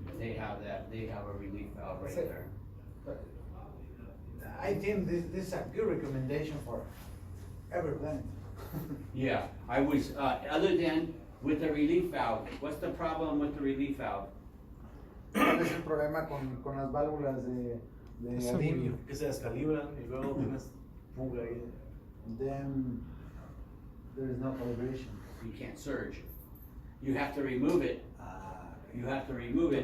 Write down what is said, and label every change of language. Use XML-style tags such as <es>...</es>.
<en>they have a relief valve right That's it. there. But I think this is a good recommendation for every plant. Yeah, I was, other than with the relief valve, what's the problem with the relief valve?</en> <es>¿Cuál es el problema con las válvulas de alivio? Que se descalibran y luego tienes fuga ahí.</es> <en>Then there is no calibration. You can't surge. You have to remove it, you have to remove it</en>